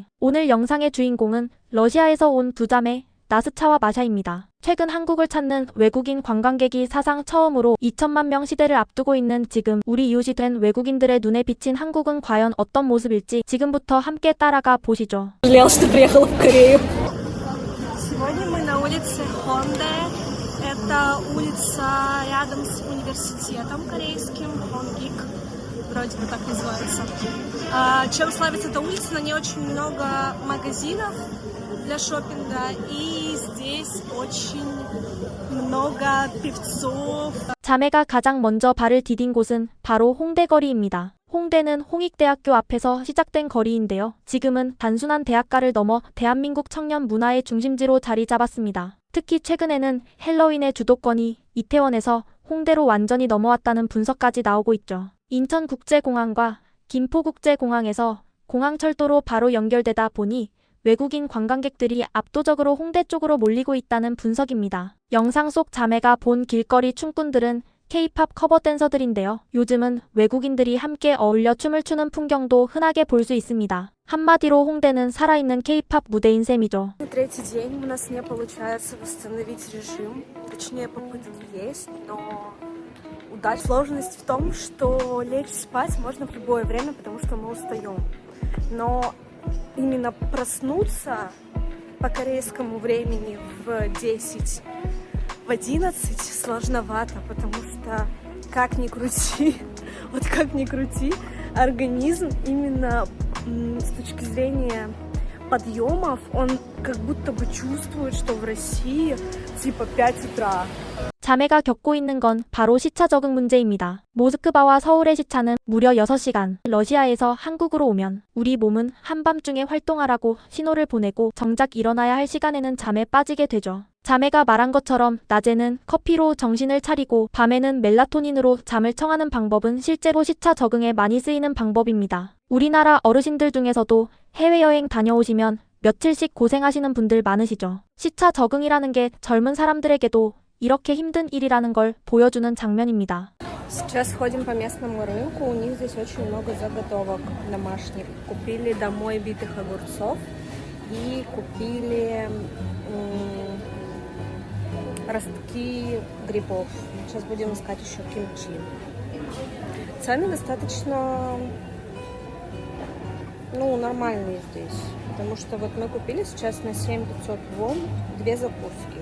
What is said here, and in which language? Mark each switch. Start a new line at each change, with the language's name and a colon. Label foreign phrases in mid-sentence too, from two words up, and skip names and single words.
Korean: 오늘 영상의 주인공은 러시아에서 온 두 자매 나스차와 마샤입니다. 최근 한국을 찾는 외국인 관광객이 사상 처음으로 2천만 명 시대를 앞두고 있는 지금 우리 이웃이 된 외국인들의 눈에 비친 한국은 과연 어떤 모습일지 지금부터 함께 따라가 보시죠.
Russian: Сегодня мы на улице Хонде. Это улица рядом с университетом корейским, Хонгик, вроде бы так называется. Чем славится эта улица? На ней очень много магазинов для шопинга, и здесь очень много певцов.
Korean: 자매가 가장 먼저 발을 디딘 곳은 바로 홍대거리입니다. 홍대는 홍익대학교 앞에서 시작된 거리인데요. 지금은 단순한 대학가를 넘어 대한민국 청년 문화의 중심지로 자리 잡았습니다. 특히 최근에는 헬로윈의 주도권이 이태원에서 홍대로 완전히 넘어왔다는 분석까지 나오고 있죠. 인천국제공항과 김포국제공항에서 공항철도로 바로 연결되다 보니 외국인 관광객들이 압도적으로 홍대 쪽으로 몰리고 있다는 분석입니다. 영상 속 자매가 본 길거리 춤꾼들은 K-팝 커버 댄서들인데요. 요즘은 외국인들이 함께 어울려 춤을 추는 풍경도 흔하게 볼 수 있습니다. 한마디로 홍대는 살아있는 K-팝 무대인 셈이죠.
Russian: Третий день у нас не получается восстановить режим. Точнее, попытки есть, но сложность в том, что лечь спать можно в любое время, потому что мы устаем. Но именно проснуться по корейскому времени в 10, в 11 сложновато, потому что как ни крути, организм именно с точки зрения подъемов, он как будто бы чувствует, что в России типа 5 утра.
Korean: 자매가 겪고 있는 건 바로 시차 적응 문제입니다. 모스크바와 서울의 시차는 무려 6시간. 러시아에서 한국으로 오면 우리 몸은 한밤중에 활동하라고 신호를 보내고 정작 일어나야 할 시간에는 잠에 빠지게 되죠. 자매가 말한 것처럼 낮에는 커피로 정신을 차리고 밤에는 멜라토닌으로 잠을 청하는 방법은 실제로 시차 적응에 많이 쓰이는 방법입니다. 우리나라 어르신들 중에서도 해외여행 다녀오시면 며칠씩 고생하시는 분들 많으시죠. 시차 적응이라는 게 젊은 사람들에게도 이렇게 힘든 일이라는 걸 보여주는 장면입니다.
Russian: Сейчас ходим по местному рынку, у них здесь очень много заготовок домашних. Купили домой битых огурцов и купили ростки грибов. Сейчас будем искать еще кимчи. Цены достаточно, нормальные здесь, потому что вот мы купили сейчас на 7500 вон 2 закуски.